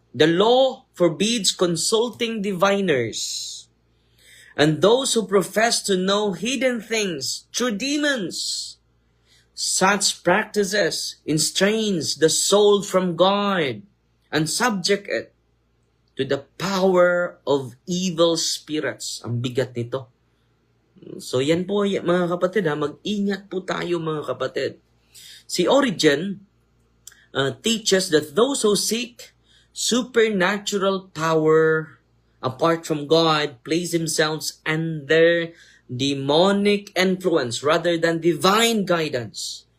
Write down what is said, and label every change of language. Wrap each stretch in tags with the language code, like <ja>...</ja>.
<en>The law forbids consulting diviners and those who profess to know hidden things through demons. Such practices estrange the soul from God and subject it to the power of evil spirits.</en> <tl>Ang bigat nito. So yan po, mga kapatid, mag-ingat po tayo, mga kapatid.</tl> <en>Si Origen teaches that those who seek supernatural power apart from God place themselves under demonic influence rather than divine guidance.</en>